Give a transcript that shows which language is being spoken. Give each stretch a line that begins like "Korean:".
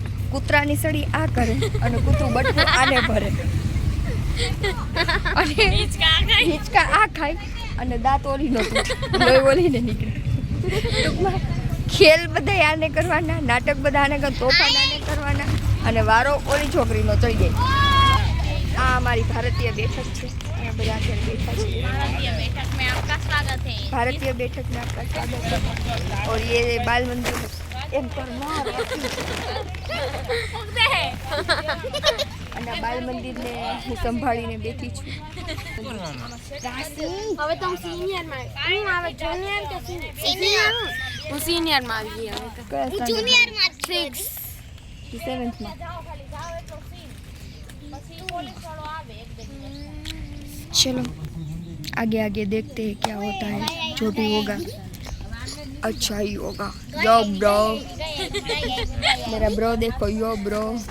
Gujarati: કૂતરાની સડી આ કરે અને કૂતરું બટકું આને ભરે અને હિંચકા આ ખાય અને દાંત ઓલીનો લોહી ઓલીને નીકળે. ટૂંકમાં ખેલ બધા આને કરવાના, નાટક બધા આને તોફાન આને કરવાના અને વારો ઓલી છોકરીનો ચડી જાય. આ અમારી ભારતીય બેઠક છે અહીંયા બધા અત્યારે બેઠા છે
Hindi: भारतीय बैठक में आपका स्वागत है भारतीय बैठक में आपका स्वागत है और ये बाल मंदिर एम करना
Gujarati: અને આ બાલ મંદિરને હું સંભાળીને બેઠી છું હવે તો સિનિયર માં આવે જુનિયર કે સિનિયર હું સિનિયર માં આવી ગઈ હવે હું જુનિયર માં 6 સેવન્થ માં
Hindi: चलो आगे आगे देखते हैं क्या होता है जो भी होगा अच्छा ही होगा यो ब्रो मेरा ब्रो देखो यो ब्रो